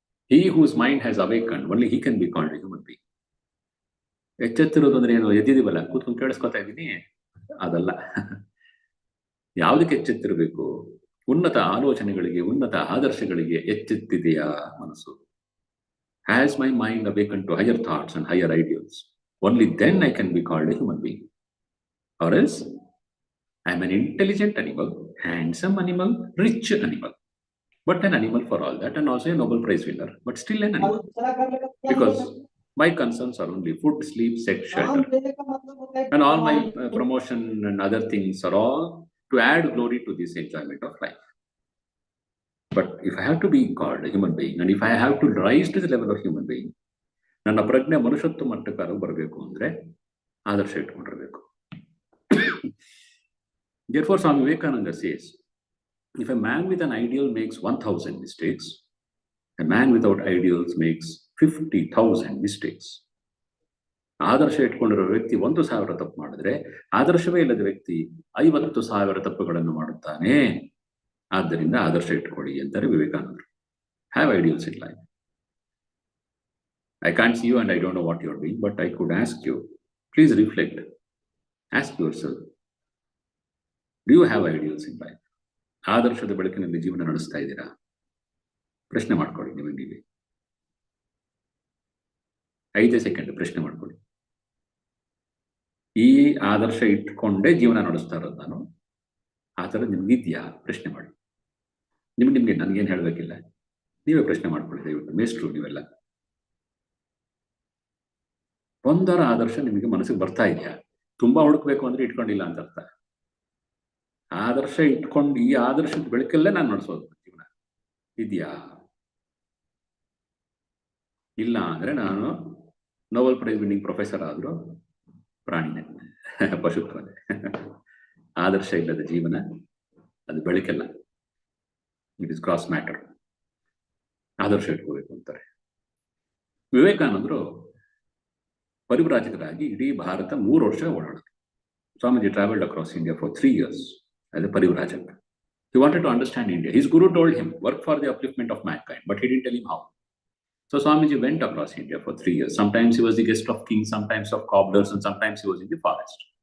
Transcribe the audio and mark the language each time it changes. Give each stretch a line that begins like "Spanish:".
English: He whose mind has awakened, only he can be called a human being.
Kannada: ಎಚ್ಚೆತ್ತಿರೋದು ಅಂದ್ರೆ ಏನು? ಎದ್ದಿದೀವಲ್ಲ, ಕೂತ್ಕೊಂಡು ಕೇಳಿಸ್ಕೊತಾ ಇದ್ದೀನಿ, ಅದಲ್ಲ. ಯಾವುದಕ್ಕೆ ಎಚ್ಚೆತ್ತಿರಬೇಕು? ಉನ್ನತ ಆಲೋಚನೆಗಳಿಗೆ, ಉನ್ನತ ಆದರ್ಶಗಳಿಗೆ ಎಚ್ಚೆತ್ತಿದೆಯಾ ಮನಸ್ಸು?
English: Has my mind awakened to higher thoughts and higher ideals? Only then I can be called a human being. Or else, I am an intelligent animal, handsome animal, rich animal. But an animal for all that, and also a Nobel Prize winner, but still an animal. Because my concerns are only food, sleep, sex, shelter. And all my promotion and other things are all to add glory to this enjoyment of life. But if I have to be called a human being, and if I have to rise to the level of human being,
Kannada: ನನ್ನ ಪ್ರಜ್ಞೆ ಮನುಷ್ಯತ್ವ ಮಟ್ಟಕ್ಕಾರು ಬರಬೇಕು ಅಂದ್ರೆ ಆದರ್ಶ ಇಟ್ಕೊಂಡಿರಬೇಕು.
English: Therefore, Swami Vivekananda says, if a man with an ideal makes 1,000 mistakes, a man without ideals makes 50,000 mistakes.
Kannada: ಆದರ್ಶ ಇಟ್ಕೊಂಡಿರೋ ವ್ಯಕ್ತಿ 1,000 ತಪ್ಪು ಮಾಡಿದ್ರೆ, ಆದರ್ಶವೇ ಇಲ್ಲದ ವ್ಯಕ್ತಿ 50,000 ತಪ್ಪುಗಳನ್ನು ಮಾಡುತ್ತಾನೆ. ಆದ್ದರಿಂದ ಆದರ್ಶ ಇಟ್ಕೊಳ್ಳಿ ಅಂತಾರೆ ವಿವೇಕಾನಂದರು.
English: Have ideals in life. I can't see you and I don't know what you're doing, but I could ask you, please reflect. Ask yourself, do you have ideals in life?
Kannada: ಆದರ್ಶದ ಬೆಳಕಿನಲ್ಲಿ ಜೀವನ ನಡೆಸ್ತಾ ಇದ್ದೀರಾ? ಪ್ರಶ್ನೆ ಮಾಡ್ಕೊಳ್ಳಿ. ನಿಮಗೆ 5 ಸೆಕೆಂಡ್ ಪ್ರಶ್ನೆ ಮಾಡ್ಕೊಳ್ಳಿ. ಈ ಆದರ್ಶ ಇಟ್ಕೊಂಡೇ ಜೀವನ ನಡೆಸ್ತಾ ಇರೋದು ನಾನು, ಆ ಥರ ನಿಮ್ಗಿದ್ಯಾ? ಪ್ರಶ್ನೆ ಮಾಡಿ. ನಿಮ್ಗೆ ನನ್ಗೇನು ಹೇಳಬೇಕಿಲ್ಲ, ನೀವೇ ಪ್ರಶ್ನೆ ಮಾಡ್ಕೊಳ್ಳಿ ದಯವಿಟ್ಟು. ಮೇಷ್ಟ್ರು ನೀವೆಲ್ಲ, ಒಂದರ ಆದರ್ಶ ನಿಮಗೆ ಮನಸ್ಸಿಗೆ ಬರ್ತಾ ಇದೆಯಾ? ತುಂಬಾ ಹುಡುಕ್ಬೇಕು ಅಂದ್ರೆ ಇಟ್ಕೊಂಡಿಲ್ಲ ಅಂತ ಅರ್ಥ. ಆದರ್ಶ ಇಟ್ಕೊಂಡು ಈ ಆದರ್ಶದ ಬೆಳಕಲ್ಲೇ ನಾನು ನಡೆಸೋದು ಜೀವನ ಇದೆಯಾ? ಇಲ್ಲ ಅಂದ್ರೆ ನಾನು
English: Nobel prize winning professor
Kannada: ಆದ್ರೂ ಪ್ರಾಣಿನೇ, ಪಶುತ್ವನೇ. ಆದರ್ಶ ಇಲ್ಲದ ಜೀವನ ಅದು ಬೆಳಕಲ್ಲ,
English: It is cross matter.
Kannada: ಆದರ್ಶ ಇಟ್ಕೋಬೇಕು ಅಂತಾರೆ. ವಿವೇಕಾನಂದರು ಪರಿವ್ರಾಜಕರಾಗಿ ಇಡೀ ಭಾರತ 3 ವರ್ಷ ಓಡಾಡಿದ್ರು.
English: Swamiji traveled across India for 3 years as a Parivrajak. He wanted to understand India. His guru told him, work for the upliftment of mankind, but he didn't tell him how. So Swamiji went across India for 3 years. Sometimes he was the guest of kings, sometimes of cobblers, and sometimes he was in the forest.